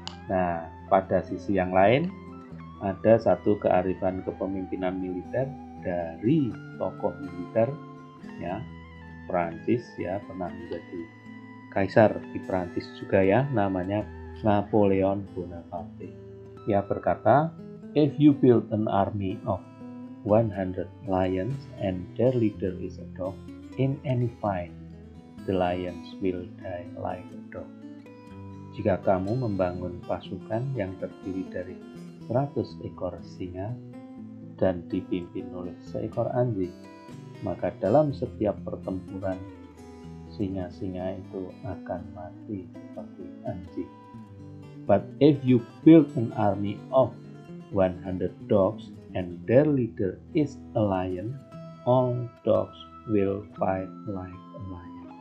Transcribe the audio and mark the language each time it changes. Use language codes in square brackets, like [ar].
[id] Nah, pada sisi yang lain ada satu kearifan kepemimpinan militer dari tokoh militer, ya, Prancis, ya, pernah menjadi kaisar di Prancis juga, ya, namanya Napoleon Bonaparte. Ia berkata, [en] "If you build an army of 100 lions and their leader is a dog, in any fight, the lions will die like a dog." [id] Jika kamu membangun pasukan yang terdiri dari 100 ekor singa dan dipimpin oleh seekor anjing, maka dalam setiap pertempuran singa-singa itu akan mati seperti anjing. [en] But if you build an army of 100 dogs and their leader is a lion, all dogs will fight like a lion.